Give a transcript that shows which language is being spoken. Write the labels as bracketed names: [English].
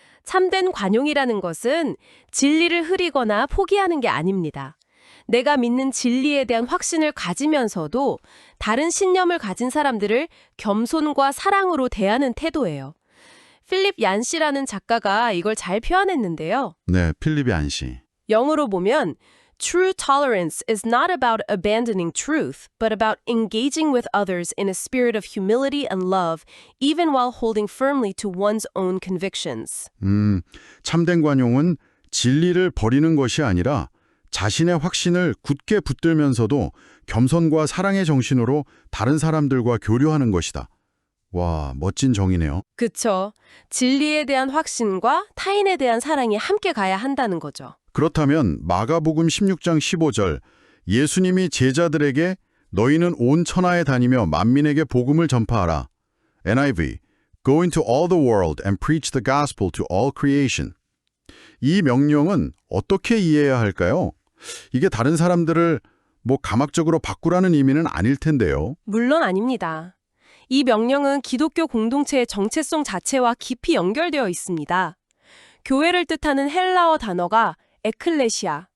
[Korean] 참된 관용이라는 것은 진리를 흐리거나 포기하는 게 아닙니다. 내가 믿는 진리에 대한 확신을 가지면서도 다른 신념을 가진 사람들을 겸손과 사랑으로 대하는 태도예요. 필립 얀시라는 작가가 이걸 잘 표현했는데요. 네, 필립 얀시. 영어로 보면 [English] True tolerance is not about abandoning truth, but about engaging with others in a spirit of humility and love, even while holding firmly to one's own convictions. [Korean] 참된 관용은 진리를 버리는 것이 아니라 자신의 확신을 굳게 붙들면서도 겸손과 사랑의 정신으로 다른 사람들과 교류하는 것이다. 와, 멋진 정의네요. 그쵸. 진리에 대한 확신과 타인에 대한 사랑이 함께 가야 한다는 거죠. 그렇다면 마가복음 16장 15절 예수님이 제자들에게 너희는 온 천하에 다니며 만민에게 복음을 전파하라. [English] NIV Go into all the world and preach the gospel to all creation. [Korean] 이 명령은 어떻게 이해해야 할까요? 이게 다른 사람들을 감학적으로 바꾸라는 의미는 아닐 텐데요. 물론 아닙니다. 이 명령은 기독교 공동체의 정체성 자체와 깊이 연결되어 있습니다. 교회를 뜻하는 헬라어 단어가 에클레시아.